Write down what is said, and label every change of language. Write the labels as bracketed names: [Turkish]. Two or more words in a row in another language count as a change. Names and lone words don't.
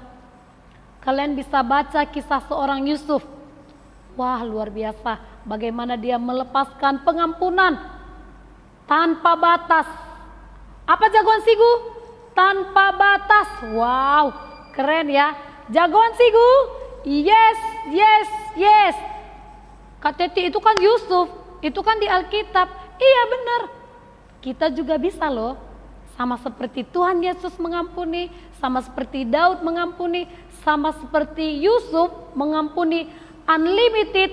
[Indonesian] Kalian bisa baca kisah seorang Yusuf. Wah, luar biasa bagaimana dia melepaskan pengampunan tanpa batas. Apa jagoan Sigu? Tanpa batas. Wow, keren ya. Jagoan Sigu. [English] Yes, yes, yes. [Indonesian] Kak Teti, itu kan Yusuf. Itu kan di Alkitab. Iya benar. Kita juga bisa loh. Sama seperti Tuhan Yesus mengampuni. Sama seperti Daud mengampuni. Sama seperti Yusuf mengampuni unlimited.